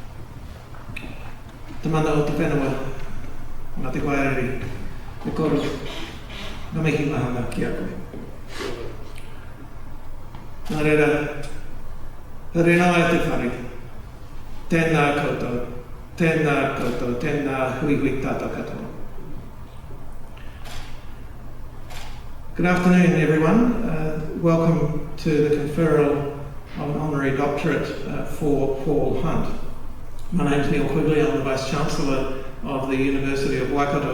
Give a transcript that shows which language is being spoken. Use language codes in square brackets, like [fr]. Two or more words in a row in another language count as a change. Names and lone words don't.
[mi] Te mana o te whenua, ngā te waireri, e koro, ngā mihi mahanga ki a koe. Nā reira, rena ai te whare, tēnā koutou, tēnā hui tātou katoa. [en] Good afternoon, everyone. Welcome to the conferral of an Honorary Doctorate for Paul Hunt. My name is Neil Quigley, I'm the Vice-Chancellor of the University of Waikato.